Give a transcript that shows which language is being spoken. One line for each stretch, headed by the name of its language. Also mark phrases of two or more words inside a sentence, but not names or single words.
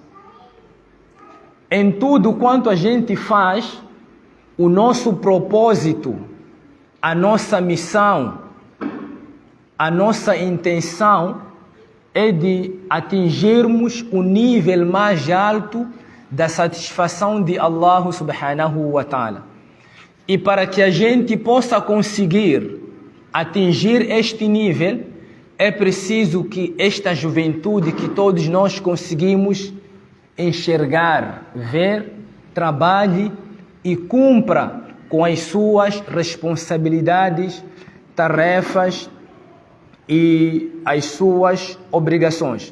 Portuguese: Em tudo quanto a gente faz, o nosso propósito, a nossa missão, a nossa intenção é de atingirmos o nível mais alto da satisfação de Allah
Arabic: سبحانه وتعالى.
Portuguese: E para que a gente possa conseguir atingir este nível, é preciso que esta juventude que todos nós conseguimos enxergar, ver, trabalhe e cumpra com as suas responsabilidades, tarefas e as suas obrigações.